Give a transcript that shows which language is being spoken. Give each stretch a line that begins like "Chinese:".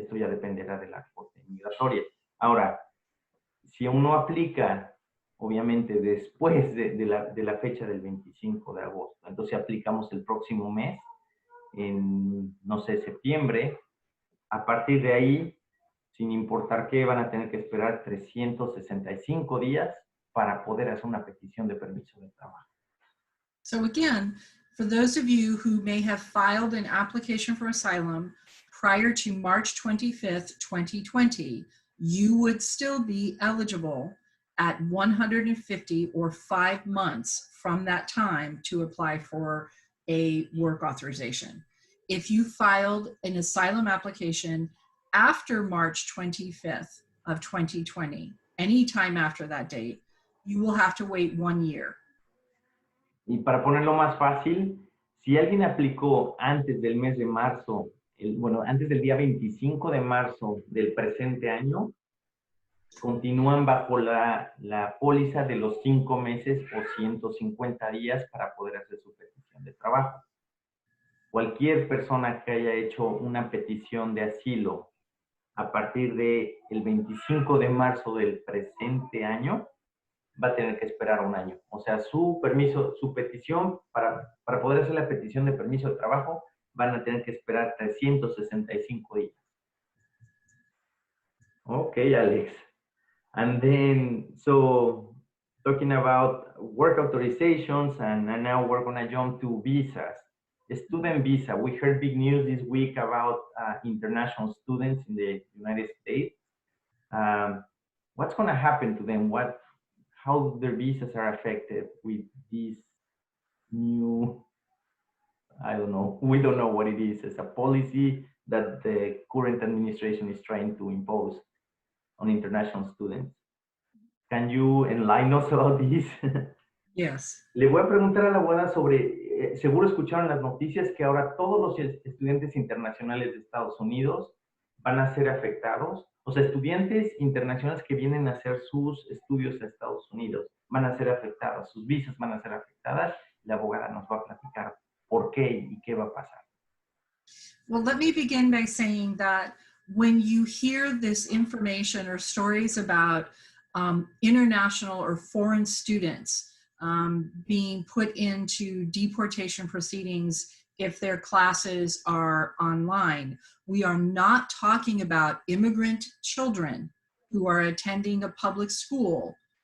Spanish: Esto ya dependerá de la corte migratoria. Ahora, si uno aplica, obviamente, después de la fecha del 25 de agosto, entonces aplicamos el próximo mes, en, no sé, septiembre, a partir de ahí, sin importar qué, van a tener que esperar 365 días para poder hacer una petición de permiso de trabajo.
English: So again, for those of you who may have filed an application for asylum prior to March 25th, 2020, you would still be eligible at 150 or 5 months from that time to apply for a work authorization. If you filed an asylum application after March 25th of 2020, anytime after that date, you will have to wait 1 year. Y para ponerlo más fácil, si alguien aplicó antes del mes de marzo, bueno, antes del día 25 de marzo del presente año, continúan bajo la póliza de los 5 meses o 150 días para poder hacer su petición de trabajo. Cualquier persona que haya hecho una petición de asilo a partir del 25 de marzo del presente año, va a tener que esperar 1 año. O sea, su permiso, su petición, para poder hacer la petición de permiso de trabajo, van a tener que esperar 365 días. Okay, Alex. And then, so, talking about work authorizations, and now we're gonna jump to visas. Student visa, we heard big news this week about international students in the United States. What's gonna happen to them? How their visas are affected with this new, I don't know, we don't know what it is. It's a policy that the current administration is trying to impose on international students. Can you enlighten us about this? Yes.
Spanish: Le voy a preguntar a la abogada sobre, seguro escucharon las noticias que ahora todos los estudiantes internacionales de Estados Unidos van a ser afectados. O sea, estudiantes internacionales que vienen a hacer sus estudios a Estados Unidos van a ser afectados, sus visas van a ser afectadas. La abogada nos va a platicar por qué y qué va a pasar.
English: Well, let me begin by saying that when you hear this information or stories about international or foreign students being put into deportation proceedings if their classes are online, we are not talking about immigrant children who are attending a public school.